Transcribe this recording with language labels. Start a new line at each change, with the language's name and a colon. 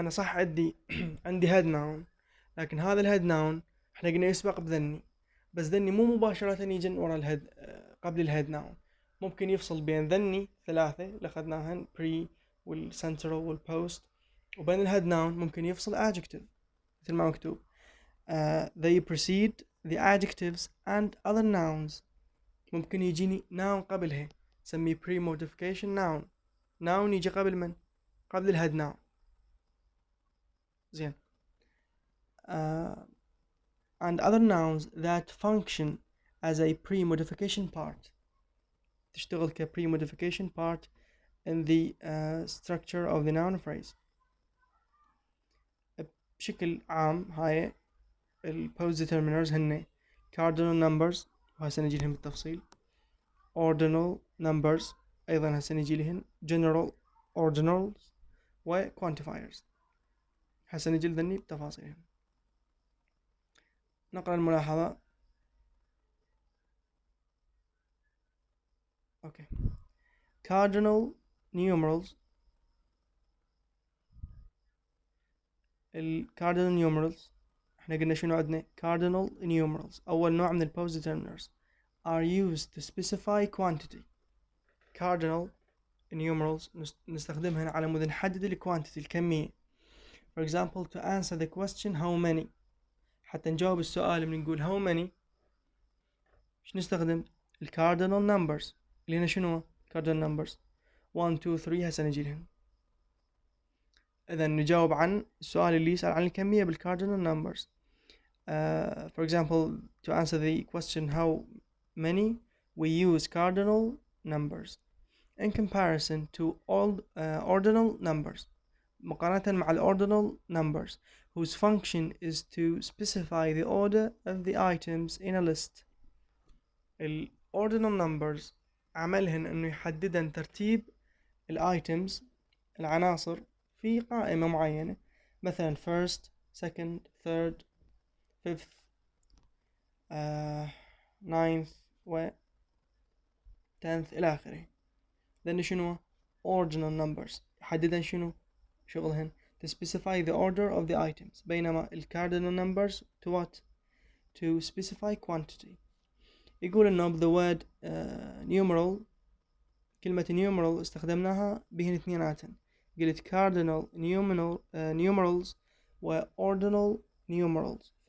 Arabic: أنا صح عندي head noun، لكن هذا الhead noun احنا قلنا يسبق بذني، بس ذني مو مباشرة يجي ورا الهيد قبل الهيد ناون، ممكن يفصل بين ذني ثلاثة اللي أخذناهن pre والcentral والpost، وبين الهيد ناون ممكن يفصل adjective مثل ما مكتوب
English: they precede the adjectives and other nouns.
Arabic: ممكن يجيني noun قبلها نسميه pre-modification noun. noun يجي قبل من؟ قبل الهيد ناون. زين.
English: and other nouns that function as a pre-modification part.
Arabic: تشتغل ك
English: pre-modification part in the structure of the noun phrase.
Arabic: بشكل عام هاي postdeterminers هن cardinal numbers، وهسه نجي لهم بالتفصيل. ordinal numbers أيضا هسه نجي لهم. general ordinals و quantifiers هسه نجي لذني بتفاصيلهم. نقرأ الملاحظة.
English: Okay. cardinal numerals. cardinal numerals
Arabic: احنا قلنا شنو عندنا؟
English: cardinal numerals
Arabic: أول نوع من
English: postdeterminers are used to specify quantity.
Arabic: cardinal numerals نستخدمها على مود نحدد الكوانتيتي الكمية.
English: for example to answer the question how many،
Arabic: حتى نجاوب السؤال من نقول
English: how many
Arabic: شو نستخدم؟
English: cardinal numbers
Arabic: اللي هنا شنو؟
English: cardinal numbers 1 2 3
Arabic: هسه نجي لهم. إذا نجاوب عن السؤال اللي يسأل عن الكمية cardinal numbers.
English: For example to answer the question how many we use cardinal numbers in comparison to all ordinal numbers،
Arabic: مقارنة مع
English: ordinal numbers whose function is to specify the order of the items in a list.
Arabic: ordinal numbers عملهن انه يحددن ترتيب items العناصر في قائمة معينة، مثلا
English: first second third fifth ninth
Arabic: و tenth إلى آخره. لأن شنو
English: ordinal numbers
Arabic: يحددن شنو شغلهن
English: to specify the order of the items،
Arabic: بينما
English: cardinal numbers to what to specify quantity.
Arabic: يقول إنه
English: the word numeral
Arabic: كلمة numeral استخدمناها بهن اثنيناتن، قلت cardinal numerals و ordinal numerals.